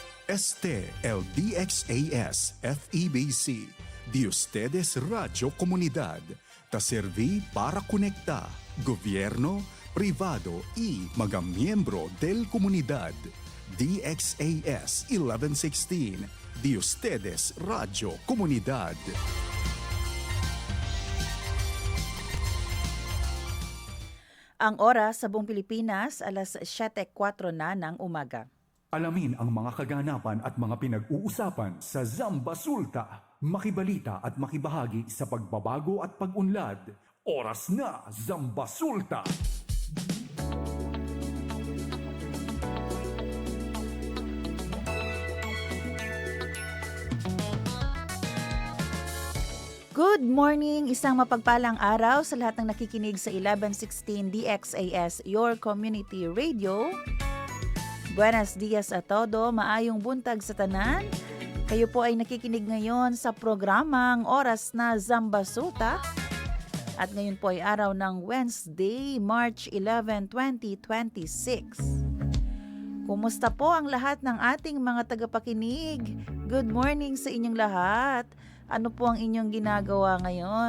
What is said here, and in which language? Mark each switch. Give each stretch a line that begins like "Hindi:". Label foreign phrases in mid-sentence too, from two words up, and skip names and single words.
Chavacano: Este el DXAS FEBC, de ustedes Radio Comunidad, ta serví para conectar gobierno, privado y mga miyembro del comunidad. DXAS 1116, de ustedes Radio Comunidad.
Filipino: Ang oras sa buong Pilipinas, alas 7:04 na ng umaga. Alamin ang mga kaganapan at mga pinag-uusapan sa Zamba Sulta. Makibalita at makibahagi sa pagbabago at pag-unlad. Oras na, Zamba Sulta!
English: Good morning!
Filipino: Isang mapagpalang araw sa lahat ng nakikinig sa 1116 DXAS,
English: your community radio.
Chavacano: Buenos dias a todo,
Cebuano: maayong buntag sa tanan.
Filipino: Kayo po ay nakikinig ngayon sa programang Oras na Zamba Sulta. At ngayon po ay araw ng Wednesday, March 11, 2026. Kumusta po ang lahat ng ating mga tagapakinig?
English: Good morning
Filipino: sa inyong lahat. Ano po ang inyong ginagawa ngayon?